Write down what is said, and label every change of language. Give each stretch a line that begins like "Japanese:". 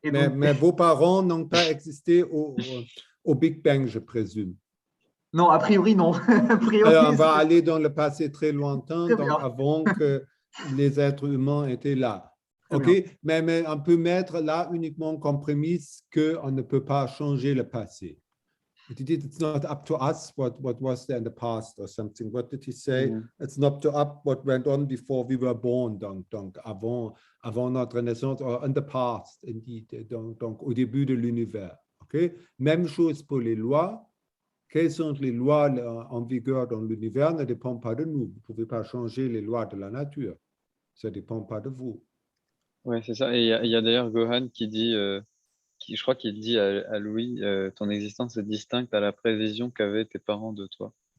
French: mais vos parents n'ont pas existé au Big Bang, je présume. Non, a priori, non. A priori, Alors, on va aller dans le passé très lointain, Très donc bien. avant que les êtres humains étaient là. Très OK, bien. mais on peut mettre là uniquement comme prémisse qu'on ne peut pas changer le passé.
English: It's not up to us what was there in the past or something. What did he say? It's not up to us what went on before we were born.
French: Donc avant notre naissance,
English: or in the past, indeed.
French: Donc au début de l'univers. OK? Même chose pour les lois. Quelles sont les lois en vigueur dans l'univers ne dépendent pas de nous. Vous ne pouvez pas changer les lois de la nature. Ça ne dépend pas de vous. Ouais, c'est ça. Et il y a d'ailleurs Gohan qui dit, je crois qu'il dit à Louis, ton existence est distincte à la prévision qu'avaient tes parents de toi.